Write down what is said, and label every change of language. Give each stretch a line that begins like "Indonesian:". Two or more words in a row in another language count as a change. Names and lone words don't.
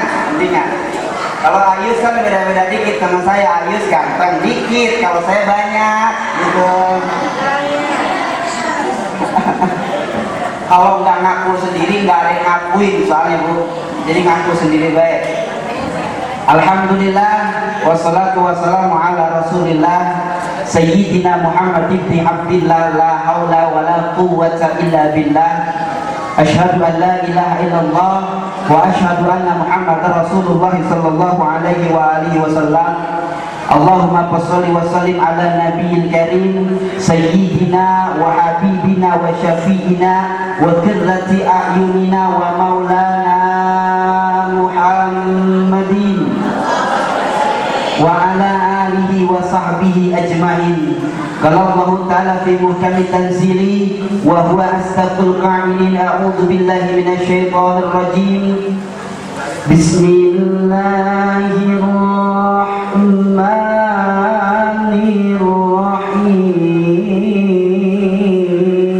Indonesian: Kalau Ayus kan beda-beda dikit sama saya. Ayus ganteng dikit, kalau saya banyak gitu. Kalau nggak ngaku sendiri nggak ada yang ngakuin soalnya Bu, jadi ngaku sendiri baik.
Arabic: الحمد لله والصلاة والسلام على رسول الله سيدنا محمد بن عبد الله، لا حول ولا قوة إلا بالله. أشهد أن لا إله إلا الله وأشهد أن محمدا رسول الله صلى الله عليه وعلى آله وسلم. اللهم صل وسلم على النبي الكريم سيدنا وحبيبنا وشفيعنا وقرة أعيننا ومولانا محمد وعلى آله وصحبه أجمعين. قال الله تعالى في محكم تنزيله وهو أصدق القائلين أعوذ بالله من الشيطان الرجيم. Bismillahirrahmanirrahim.